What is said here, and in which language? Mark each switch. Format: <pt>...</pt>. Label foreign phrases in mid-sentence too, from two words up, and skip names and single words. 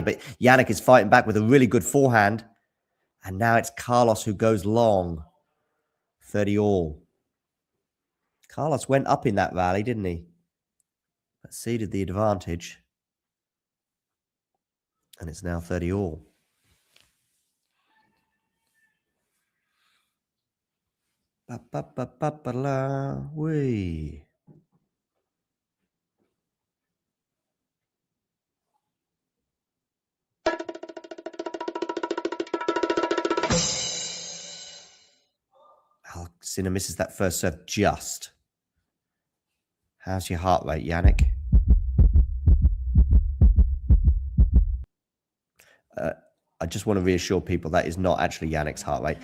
<en>But Jannik is fighting back with a really good forehand. And now it's Carlos who goes long. 30 all. Carlos went up in that rally, didn't he? But ceded the advantage. And it's now 30 all. Ba-ba-ba-ba-ba-la, wee. Sinner misses that first serve just. How's your heart rate, Jannik? I just want to reassure people that is not actually Yannick's heart rate.</en>